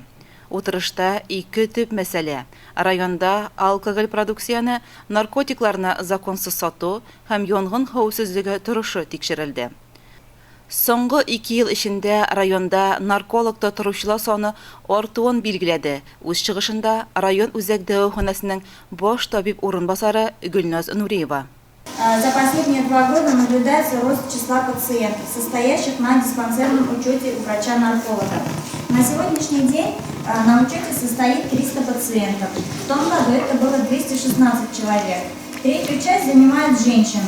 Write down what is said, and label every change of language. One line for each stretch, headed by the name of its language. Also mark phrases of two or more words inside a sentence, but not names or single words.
Tatar: Утырышта ике төп мәсьәлә: районда алкоголь продукцияны, наркотикларны законсыз сату һәм янгын хәвефсезлеге торышы тикшерелде. Соңгы 2 ел эчендә районда нарколог торучылар саны артуын билгеләде. Үз чыгышында район үзәк дәваханәсенең баш табиб урынбасары Гөлназ Нуриева.
Russian: За последние 2 года наблюдается рост числа пациентов, состоящих на диспансерном учете у врача-нарколога. На сегодняшний день на учете состоит 300 пациентов. В том году это было 216 человек. Третью часть занимают женщины.